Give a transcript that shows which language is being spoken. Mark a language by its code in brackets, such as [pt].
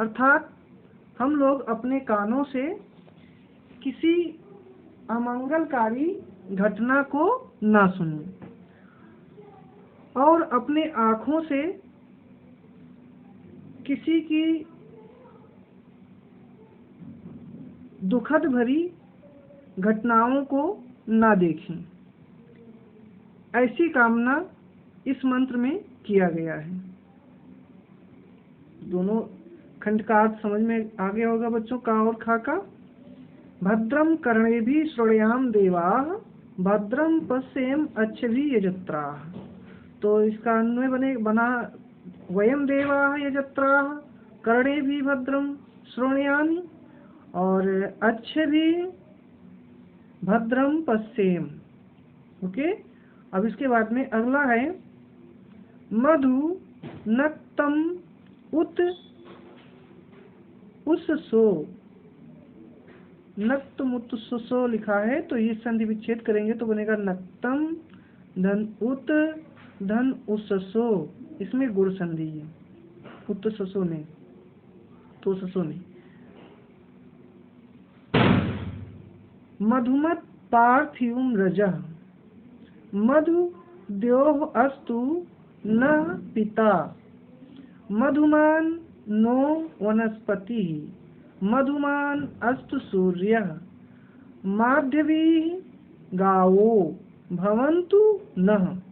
[hi] अर्थात हम लोग अपने कानों से किसी अमंगलकारी घटना को ना सुनें और अपने आँखों से किसी की दुखद भरी घटनाओं को ना देखें। ऐसी कामना इस मंत्र में किया गया है। दोनों खंड का अर्थ समझ में आ गया होगा बच्चों, का और खा का। [sa] भद्रम कर्णेभिः श्रृणुयाम देवाः भद्रम पश्येम अच्छभिः यजत्राः। [hi] तो इसका अन्वय बना [sa] वयम देवाः यजत्राः कर्णेभिः भद्रम श्रृणुयामि और अच्छभिः भद्रम पश्येम। [hi] ओके, अब इसके बाद में अगला है [sa] मधु नक्तम उत उससो। [hi] नक्तम उत उससो लिखा है, तो ये संधि विच्छेद करेंगे तो बनेगा नक्तम धन उत धन उससो। इसमें गुण संधि है, उत ससो में, तो ससो में। [sa] मधुमत पार्थिवम रजः मधु द्योः अस्तु न पिता मधुमान नो वनस्पतिः मधुमान अस्तु सूर्यः माध्यवीः गावो भवन्तु नः।